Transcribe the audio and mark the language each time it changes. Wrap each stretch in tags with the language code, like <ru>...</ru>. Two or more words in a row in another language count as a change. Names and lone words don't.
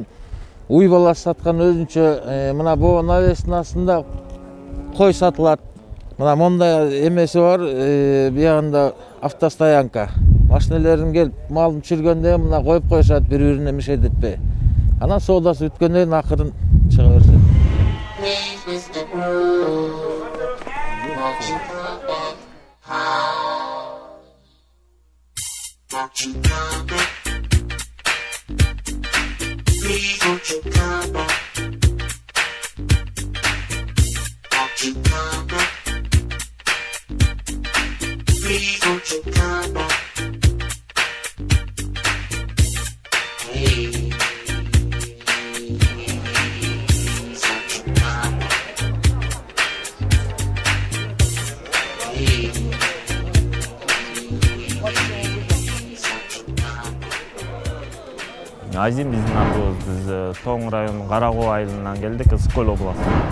<ky>Уй баласы саткан өзүнчө, мына боо навестин астында кой сатылат. Мына мондай эмеси бар, буягында автостоянка. Машиналердин келип малын түшүргөндө мына коюп коюшат, бири-бирине мишедетпей. Анан соодасы бүткөндөн кийин акырын чыга беришет.</ky> <en>Please don't you come back. Don't you come back. Please don't you come back. Hey.</en> <ky>Азим биздин атыбыз, биз Тоң районунун Карагоо айылынан келдик, Ысык-Көл обласынан.</ky>